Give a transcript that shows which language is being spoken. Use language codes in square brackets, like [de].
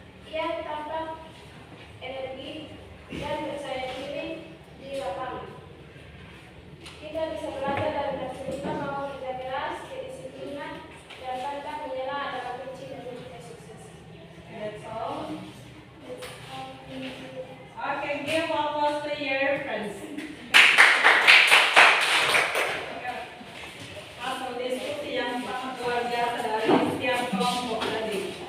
[id] Ia tampak energi dan percaya diri di lapangan. Kita bisa belajar dari Marcelino bahwa kerja keras, kedisiplinan, dan pantang menyerah adalah kunci menuju sukses. [en] That's all. Thank you. Okay, give applause to your friends. [id] Hasil diskusi yang sangat luar biasa dari setiap kelompok tadi.